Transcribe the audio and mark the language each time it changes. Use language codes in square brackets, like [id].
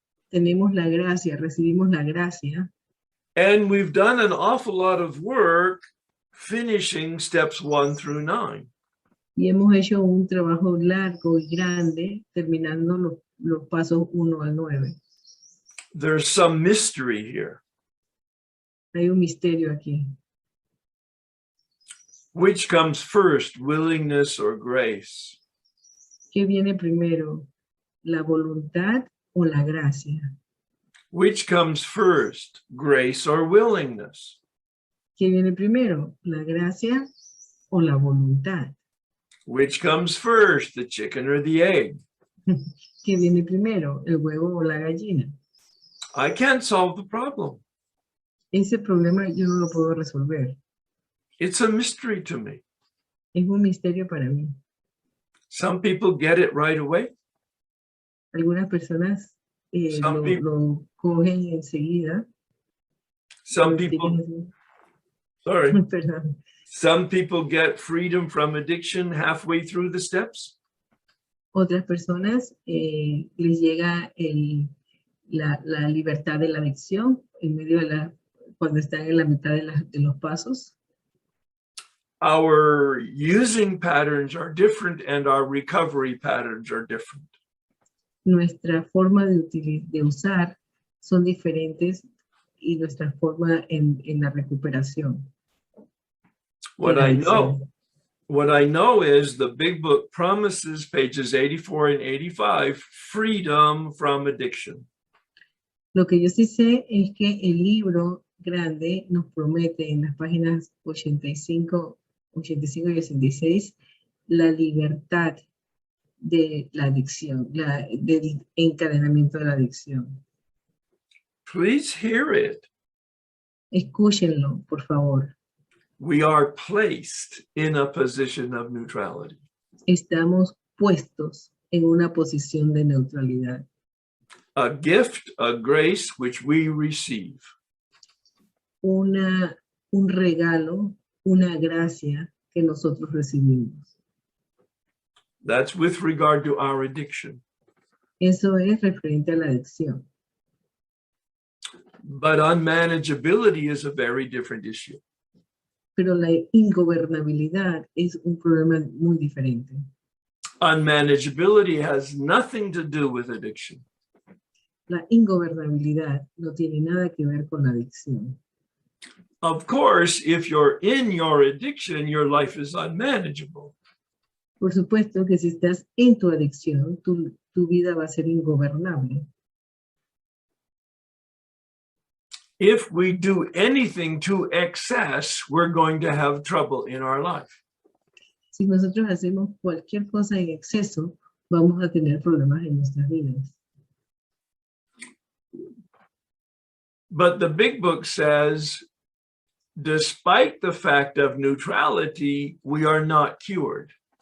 [es] Tenemos la gracia, recibimos la gracia, [en] and we've done an awful lot of work finishing steps 1 through 9. [es] y hemos hecho un trabajo largo y grande terminando los pasos 1 al 9. [en] There's some mystery here. [es] Hay un misterio aquí. [en] Which comes first, willingness or grace? [es] ¿Qué viene primero? ¿La voluntad o la gracia? [en] Which comes first, grace or willingness? [es] ¿Qué viene primero? ¿La gracia o la voluntad? [en] Which comes first, the chicken or the egg? [es] ¿Qué viene primero? ¿El huevo o la gallina? [en] I can't solve the problem. [es] Ese problema yo no lo puedo resolver. [en] It's a mystery to me. [es] Es un misterio para mí. [en] Some people get it right away. [es] Algunas personas lo cogen enseguida. [en] Some people, sorry. [es] Perdón. [en] Some people get freedom from addiction halfway through the steps. [es] Otras personas les llega la libertad de la adicción en medio cuando están en la mitad de los pasos. [en] Our using patterns are different and our recovery patterns are different. [es] Nuestra forma de usar son diferentes y nuestra forma en la recuperación. [en] What I know is the big book promises, pages 84 and 85, freedom from addiction. [es] Lo que yo sí sé es que el libro grande nos promete en las páginas 85 y 86 la libertad de la adicción, del encadenamiento de la adicción. [en] Please hear it. [es] Escúchenlo, por favor. [en] We are placed in a position of neutrality. [es] Estamos puestos en una posición de neutralidad. [en] A gift, a grace which we receive. [es] Un regalo, una gracia que nosotros recibimos. [en] That's with regard to our addiction. [es] Eso es referente a la adicción. [en] But unmanageability is a very different issue. [es] Pero la ingobernabilidad es un problema muy diferente. [en] Unmanageability has nothing to do with addiction. [es] La ingobernabilidad no tiene nada que ver con la adicción. [en] Of course, if you're in your addiction, your life is unmanageable. [es] Por supuesto que si estás en tu adicción, tu vida va a ser ingobernable. [en] If we do anything to excess, we're going to have trouble in our life. [es] Si nosotros hacemos cualquier cosa en exceso, vamos a tener problemas en nuestras vidas. [en] But the big book says, despite the fact of neutrality, we are not cured.